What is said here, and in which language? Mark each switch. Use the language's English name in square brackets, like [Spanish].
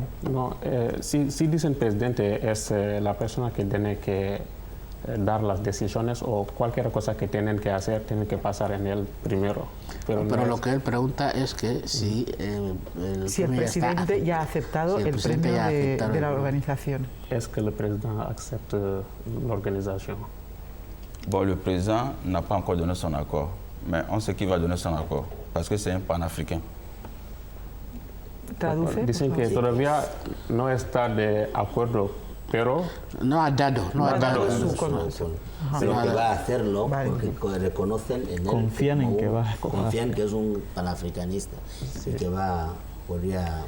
[Spanish] No, si dicen presidente es la persona que tiene que dar las decisiones o cualquier cosa que tienen que hacer, tienen que pasar en él primero. Pero lo que él pregunta es que si el presidente ya ha aceptado el premio de la organización. Es que el presidente acepte la organización. [French] Bon, le président n'a pas encore donné son accord, mais on sait qu'il va donner son accord, parce que c'est un panafricain. [Spanish] Traduce. Dicen que todavía no está de acuerdo, pero no ha dado su conocimiento. Pero que va a hacerlo porque reconocen en él, confían en que va, confían que es un panafricanista y que podría